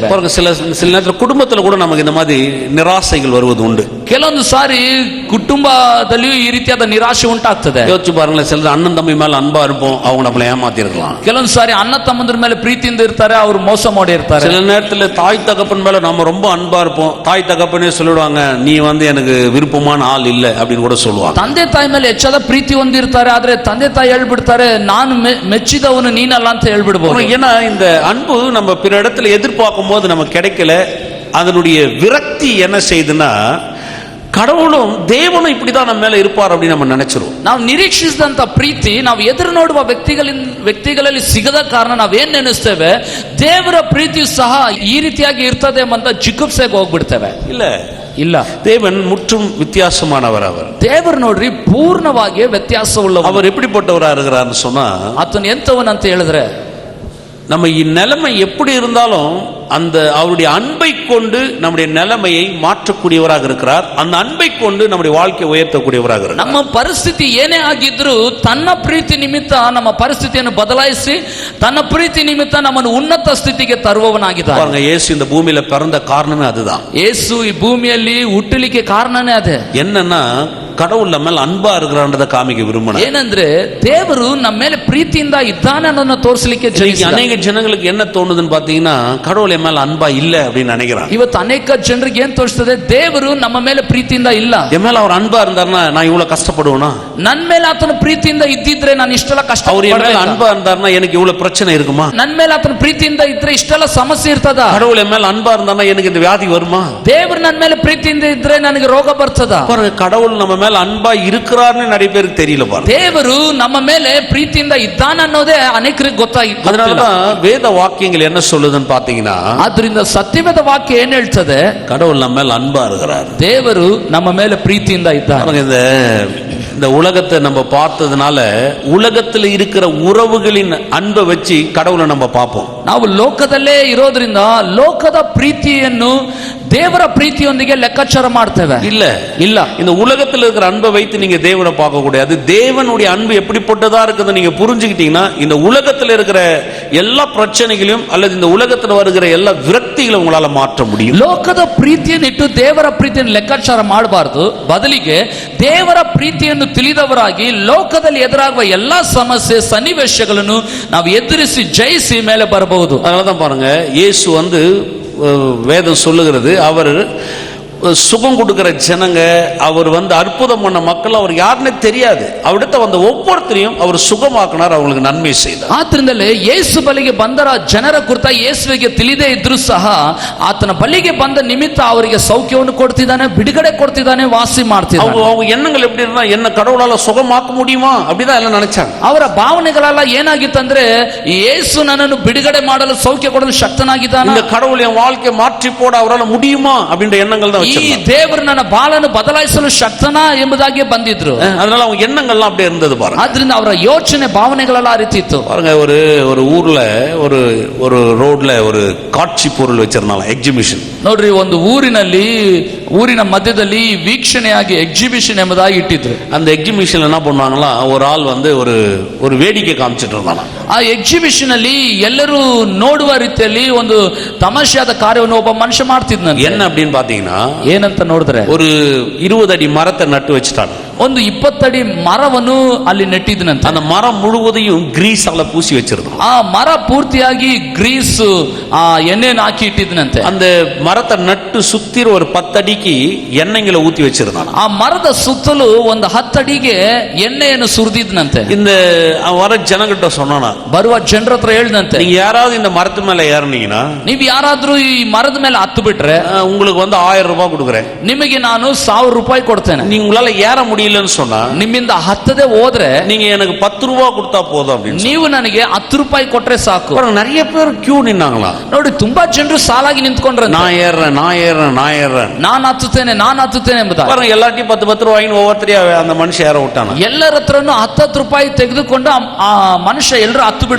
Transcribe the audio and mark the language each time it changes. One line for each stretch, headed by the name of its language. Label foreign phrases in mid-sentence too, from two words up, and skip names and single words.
Tamil: சில நேரத்தில் குடும்பத்தில் கூட நமக்கு இந்த மாதிரி நிராசைகள் வருவது உண்டு.
Kannada: ಕೆಲವೊಂದು ಸಾರಿ ಕುಟುಂಬದಲ್ಲಿಯೂ ಈ ರೀತಿಯಾದ ನಿರಾಶೆ ಉಂಟಾಗ್ತದೆ.
Tamil: யோசிச்சு பாருங்களேன், சிலர் அண்ணன் தம்பி மேல அன்பா இருப்போம், அவங்க நம்மளை ஏமாத்தி இருக்கலாம்.
Kannada: ಕೆಲವೊಂದು ಸಾರಿ ಅಣ್ಣ ತಮ್ಮಂದ್ರ ಮೇಲೆ ಪ್ರೀತಿಯಿಂದ ಇರ್ತಾರೆ, ಅವರು ಮೋಸ ಮಾಡಿ ಇರ್ತಾರೆ.
Tamil: சில நேரத்தில் தாய் தகப்பன் மேல நம்ம ரொம்ப அன்பா இருப்போம், தாய் தகப்பனே சொல்லிடுவாங்க, நீ எனக்கு விருப்பமான ஆள் இல்லை அப்படின்னு கூட சொல்லுவாங்க.
Kannada: ತಂದೆ ತಾಯಿ ಮೇಲೆ ಹೆಚ್ಚಾದ ಪ್ರೀತಿ ಹೊಂದಿರ್ತಾರೆ, ಆದ್ರೆ ತಂದೆ ತಾಯಿ ಹೇಳ್ಬಿಡ್ತಾರೆ, ನಾನು ಮೆಚ್ಚಿದವನು ನೀನಲ್ಲ ಅಂತ ಹೇಳ್ಬಿಡ್ಬೋದು.
Tamil: ஏன்னா இந்த அன்பு நம்ம பிற இடத்துல எதிர்பார்க்கும் போது நமக்கு கிடைக்கல. அதனுடைய விரக்தி என்ன செய்யுதுன்னா, கடவுளும் தேவனும் இப்படிதான் நம்ம மேல இருப்பார் அப்படின்னு நம்ம நினைச்சிருவோம்.
Kannada: ನಾವು ನಿರೀಕ್ಷಿಸಿದಂತ ಪ್ರೀತಿ ನಾವು ಎದುರು ನೋಡುವ ವ್ಯಕ್ತಿಗಳಲ್ಲಿ ಸಿಗದ ಕಾರಣ ನಾವೇನ್ ನೆನೆಸ್ತೇವೆ, ದೇವರ ಪ್ರೀತಿ ಸಹ ಈ ರೀತಿಯಾಗಿ ಇರ್ತದೆ ಅಂತ ಜಿಗುಪ್ಸೆಗೆ ಹೋಗ್ಬಿಡ್ತೇವೆ. ಇಲ್ಲ,
Tamil: தேவன் முற்றும் வித்தியாசமானவர்.
Kannada: அவர் ದೇವರು ನೋಡ್ರಿ ಪೂರ್ಣವಾಗಿ ವ್ಯತ್ಯಾಸವುಳ್ಳವರು.
Tamil: அவர் எப்படிப்பட்டவரா இருக்கிறார்னு சொன்னா,
Kannada: ಆತನು ಎಂತವನ್ ಅಂತ ಹೇಳಿದ್ರೆ,
Tamil: நம்ம நிலைமை எப்படி இருந்தாலும் அந்த அவருடைய அன்பை கொண்டு நம்முடைய நிலைமையை மாற்றக்கூடியவராக இருக்கிறார். அந்த அன்பை கொண்டு நம்முடைய வாழ்க்கையை உயர்த்தக்கூடியவராக இருக்கிறார்.
Kannada: ನಮ್ಮ ಪರಿಸ್ಥಿತಿ ಏನೇ ಆಗಿದ್ರು ತನ್ನ ಪ್ರೀತಿ ನಿಮಿತ್ತ ನಮ್ಮ ಪರಿಸ್ಥಿತಿಯನ್ನು ಬದಲಾಯಿಸಿ ತನ್ನ ಪ್ರೀತಿ ನಿಮಿತ್ತ ನಮ್ಮನ್ನು ಉನ್ನತ ಸ್ಥಿತಿಗೆ ತರುವವನಾಗಿದ್ದಾನೆ.
Tamil: பாருங்க, இயேசு இந்த பூமியில பிறந்த காரணமே அதுதான்.
Kannada: ಯೇಸು ಈ ಭೂಮಿಯಲ್ಲಿ ಹುಟ್ಟಲಿಕ್ಕೆ ಕಾರಣನೇ ಅದೇ.
Tamil: என்னன்னா, கடவுள் நம்ம மேல அன்பா இருக்கிறான்றத காமிக்க விரும்பினார்.
Kannada: ಏನಂದ್ರೆ ದೇವರು ನಮ್ಮ ಮೇಲೆ ಪ್ರೀತಿಯಿಂದ ಇದ್ದಾನೆ ಅನ್ನೋದನ್ನ ತೋರಿಸಲಿಕ್ಕೆ
Tamil: ಅನೇಕ ಜನங்களுக்கு என்ன தோணுதுன்னு பாத்தீங்கன்னா, கடவுள் என் மேல அன்பா இல்ல அப்படின்னு நினைக்கிறாங்க.
Kannada: ಇವತ್ತು ಅನೇಕ ಜನರಿಗೆ ಏನ್ ತೋರಿಸ್ತದೆ, ದೇವರು ನಮ್ಮ ಮೇಲೆ ಪ್ರೀತಿಯಿಂದ ಇಲ್ಲ.
Tamil: என் மேல அவர் அன்பா இருந்தாருன்னா நான் இவ்வளவு கஷ்டப்படுவேனா?
Kannada: ನನ್ನ ಮೇಲೆ ಆತನ ಪ್ರೀತಿಯಿಂದ ಇದ್ದಿದ್ರೆ ನಾನು ಇಷ್ಟೆಲ್ಲ ಕಷ್ಟ.
Tamil: அவர் என் மேல அன்பா இருந்தாருன்னா எனக்கு இவ்வளவு பிரச்சனை இருக்குமா?
Kannada: ನನ್ನ ಮೇಲೆ ಆತನ ಪ್ರೀತಿಯಿಂದ ಇದ್ರೆ ಇಷ್ಟೆಲ್ಲ ಸಮಸ್ಯೆ ಇರ್ತದ?
Tamil: கடவுள் என் மேல அன்பா இருந்தாருன்னா எனக்கு இந்த வியாதி வருமா?
Kannada: ದೇವರು ನನ್ನ ಮೇಲೆ ಪ್ರೀತಿಯಿಂದ ಇದ್ರೆ ನನಗೆ ರೋಗ ಬರ್ತದ?
Tamil: பாருங்க, கடவுள் நம்ம மேல அன்பா இருக்கிறார்னு நிறைய பேருக்கு தெரியல. பாருங்க,
Kannada: ದೇವರು ನಮ್ಮ ಮೇಲೆ ಪ್ರೀತಿಯಿಂದ ಇದ್ದಾನೆ ಅನ್ನೋದೇ ಅನೇಕರಿಗೆ ಗೊತ್ತಾಗಿಲ್ಲ.
Tamil: அதனாலதான் வேத வாக்கியங்கள் என்ன சொல்லுதுன்னு பாத்தீங்கன்னா,
Kannada: ಆದ್ರಿಂದ ಸತ್ಯವೇದ ವಾಕ್ಯ ಏನ್ ಹೇಳ್ತದೆ,
Tamil: கடவுள் நம்ம மேல அன்பா இருக்கிறார்,
Kannada: ದೇವರು ನಮ್ಮ ಮೇಲೆ ಪ್ರೀತಿಯಿಂದ ಇದ್ದಾನೆ.
Tamil: இந்த உலகத்தை நம்ம பார்த்ததுனால உலகத்தில் இருக்கிற உறவுகளின் அன்பை வச்சு கடவுளை நம்ம பார்ப்போம்.
Kannada: ನಾವು ಲೋಕದಲ್ಲೇ ಇರೋದ್ರಿಂದ ಲೋಕದ ಪ್ರೀತಿಯನ್ನು ದೇವರ ಪ್ರೀತಿಯೊಂದಿಗೆ ಲೆಕ್ಕಾಚಾರ ಮಾಡ್ತೇವೆ.
Tamil: இல்ல, இந்த உலகத்தில் இருக்கிற அன்பை வைத்து நீங்க தேவனை பார்க்க கூடாது. தேவனுடைய அன்பு எப்படிப்பட்டதா இருக்குது நீங்க புரிஞ்சுக்கிட்டீங்கன்னா, இந்த உலகத்தில் இருக்கிற எல்லா பிரச்சனைகளையும் அல்லது இந்த உலகத்தில் வருகிற எல்லா விரக்திகளை உங்களால மாற்ற முடியும்.
Kannada: ಲೋಕದ ಪ್ರೀತಿಯನ್ನಿಟ್ಟು ದೇವರ ಪ್ರೀತಿಯನ್ನು ಲೆಕ್ಕಾಚಾರ ಮಾಡಬಾರದು. ಬದಲಿಗೆ ದೇವರ ಪ್ರೀತಿಯನ್ನು ತಿಳಿದವರಾಗಿ ಲೋಕದಲ್ಲಿ ಎದುರಾಗುವ ಎಲ್ಲಾ ಸಮಸ್ಯೆ ಸನ್ನಿವೇಶಗಳನ್ನು ನಾವು ಎದುರಿಸಿ ಜಯಿಸಿ ಮೇಲೆ ಬರಬಹುದು.
Tamil: அதனாலதான் பாருங்க, இயேசு வேதம் சொல்லுகிறது, அவர் சுகம் கொடுக்கிற ஜனங்க, அவர் அற்புதம் பண்ண மக்கள் அவர் யாருன்னே தெரியாது. அவரிடத்த வந்த ஒவ்வொருத்தரையும் அவர் சுகமாக்கினார், அவங்களுக்கு நன்மை செய்தார்.
Kannada: ಆದ್ರಿಂದಲೇ ಯೇಸು ಬಳಿಗೆ ಬಂದರ ಜನರ ಕುರಿತ ಯೇಸುವಿಗೆ ತಿಳಿದೇ ಇದ್ರೂ ಸಹ ಆತನ ಬಳಿಗೆ ಬಂದ ನಿಮಿತ್ತ ಅವರಿಗೆ ಸೌಖ್ಯವನ್ನು ಕೊಡ್ತಿದ್ದಾನೆ, ಬಿಡುಗಡೆ ಕೊಡ್ತಿದ್ದಾನೆ, ವಾಸಿ ಮಾಡ್ತಿದ್ದಾನೆ.
Tamil: அவங்க எண்ணங்கள் எப்படி இருந்தா, என்ன கடவுளால சுகமாக்க முடியுமா அப்படிதான் எல்லாம் நினைச்சாங்க.
Kannada: ಅವರ ಭಾವನೆಗಳೆಲ್ಲ ಏನಾಗಿತ್ತಂದ್ರೆ, ಯೇಸು ನನ್ನನ್ನು ಬಿಡುಗಡೆ ಮಾಡಲು ಸೌಖ್ಯ ಕೊಡಲು ಶಕ್ತನಾಗಿದ್ದಾನೆ,
Tamil: இந்த கடவுள் என் வாழ்க்கையை மாற்றி போட அவரால் முடியுமா அப்படின்ற எண்ணங்கள் தான்.
Kannada: ಈ ದೇವರು ನನ್ನ ಬಾಳನ್ನು ಬದಲಾಯಿಸಲು ಶಕ್ತನಾ ಎಂಬುದಾಗಿ ಬಂದಿದ್ರು.
Tamil: அதனால அவங்க எண்ணங்கள்லாம் அப்படியே இருந்தது பாருங்க.
Kannada: ಆದ್ರಿಂದ ಅವರ ಯೋಚನೆ ಭಾವನೆಗಳೆಲ್ಲ ಆ ರೀತಿ ಇತ್ತು.
Tamil: பாருங்க, ஒரு ஊர்ல ஒரு ரோட்ல ஒரு காட்சி பொருள் வச்சிருந்தாங்க, எக்ஸிபிஷன்.
Kannada: ನೋಡ್ರಿ, ಒಂದು ಊರಿನ ಮಧ್ಯದಲ್ಲಿ ವೀಕ್ಷಣೆಯಾಗಿ ಎಕ್ಸಿಬಿಷನ್ ಎಂಬುದಾಗಿ ಇಟ್ಟಿದ್ರು.
Tamil: அந்த எக்ஸிபிஷன்ல என்ன பண்ணுவாங்களா, ஒரு ஆள் ஒரு வேடிக்கை காமிச்சிட்டு இருந்தாங்க.
Kannada: ಆ ಎಕ್ಸಿಬಿಷನ್ ಅಲ್ಲಿ ಎಲ್ಲರೂ ನೋಡುವ ರೀತಿಯಲ್ಲಿ ಒಂದು ತಮಾಷೆಯಾದ ಕಾರ್ಯವನ್ನು ಒಬ್ಬ ಮನುಷ್ಯ ಮಾಡ್ತಿದ್ನಂತೆ.
Tamil: என்ன அப்படின்னு பாத்தீங்கன்னா,
Kannada: ಏನಂತ ನೋಡಿದ್ರೆ,
Tamil: ஒரு 20 ಅಡಿ ಮರத்தை ನಟ್ಟು வச்சுட்டாங்க.
Kannada: ಒಂದು 20 ಅಡಿ ಮರವನ್ನು ಅಲ್ಲಿ ನೆಟ್ಟಿದ್ನಂತೆ.
Tamil: அந்த மரம் முழுவதையும் கிரீஸால பூசி வச்சிருந்தாங்க.
Kannada: ಆ ಮರ ಪೂರ್ತಿಯಾಗಿ ಗ್ರೀಸ್ ಎಣ್ಣೆಯನ್ನು ಹಾಕಿ ಇಟ್ಟಿದ್ನಂತೆ.
Tamil: அந்த மரத்தை நட்டு சுத்தி ஒரு 10 அடிக்கு எண்ணெய்களை ஊத்தி வச்சிருந்தாங்க.
Kannada: ಆ ಮರದ ಸುತ್ತಲೂ ಒಂದು 10 ಅಡಿಗೆ ಎಣ್ಣೆಯನ್ನು ಸುರಿದಿದ್ನಂತೆ.
Tamil: இந்த வர ಜನகிட்ட சொன்னானா,
Kannada: ಬರುವ ಜನರ ಹತ್ರ ಹೇಳ್ದಂತೆ,
Tamil: நீங்க யாராவது இந்த மரத்து மேல ஏறினீங்கன்னா,
Kannada: ನೀವು ಯಾರಾದ್ರೂ ಈ ಮರದ ಮೇಲೆ ಹತ್ತು ಬಿಟ್ರೆ
Tamil: உங்களுக்கு 1000 ரூபாய் கொடுக்குறேன்,
Kannada: ನಿಮಗೆ ನಾನು 1000 ರೂಪಾಯಿ ಕೊಡ್ತೇನೆ.
Tamil: நீங்க உங்களால ஏற முடியும் முடியலன்னு சொன்னா
Kannada: ನಿಮ್ಮಿಂದ ಹತ್ತದೇ ಹೋದ್ರೆ
Tamil: நீங்க எனக்கு 10 ரூபாய் கொடுத்தா போதும் அப்படின்னு
Kannada: ನೀವು ನನಗೆ 10 ರೂಪಾಯಿ ಕೊಟ್ರೆ ಸಾಕು.
Tamil: பாருங்க, நிறைய பேர் கியூ நின்னாங்களா.
Kannada: ನೋಡಿ, ತುಂಬಾ ಜನರು ಸಾಲಾಗಿ ನಿಂತ್ಕೊಂಡ್ರೆ
Tamil: நான் ஏறேன்
Kannada: ನಾನು ಹತ್ತುತ್ತೇನೆ ಎಂಬುದಾಗಿ.
Tamil: பாருங்க, எல்லாத்தையும் 10 ரூபாய்னு ஒவ்வொருத்தரையா அந்த மனுஷன் ஏற விட்டானா.
Kannada: ಎಲ್ಲರ ಹತ್ರನು 10 ರೂಪಾಯಿ ತೆಗೆದುಕೊಂಡು ಆ ಮನುಷ್ಯ ಎಲ್ಲರೂ ಹತ್ತು ಬಿಡು.